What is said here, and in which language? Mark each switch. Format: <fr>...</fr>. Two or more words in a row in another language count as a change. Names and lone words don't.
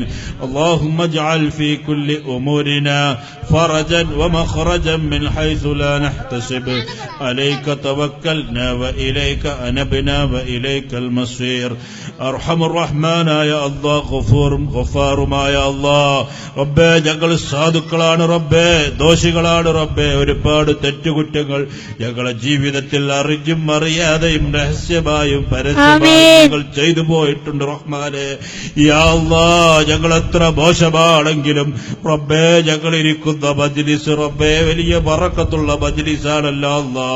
<ar>اللهم اجعل في كل أمورنا فرجا ومخرجا من حيث لا نحتسب. عليك توكلنا وإليك أنبنا وإليك المصير. أرحم الرحمن يا الله غفار ما يا الله.</ar> <ml>ربي ഞങ്ങൾ സാധുക്കളാണ് റബ്ബേ, ദോഷികളാണ് റബ്ബേ. ഒരുപാട് തെറ്റുകുറ്റങ്ങൾ ഞങ്ങളുടെ ജീവിതത്തിൽ അറിഞ്ഞും അറിയാതെയും രഹസ്യമായും പരസ്യമായും ചെയ്തു പോയിട്ടുണ്ട് റഹ്മാനെ.</ml> <ar>يا الله,</ar> <ml>ഞങ്ങൾ എത്ര മോശമാണെങ്കിലും റബ്ബേ, ഞങ്ങൾ ഇരിക്കുന്ന മജ്ലിസ് റബ്ബേ വലിയ ബറക്കത്തുള്ള മജ്ലിസാണല്ലോ അല്ലാഹ്.</ml>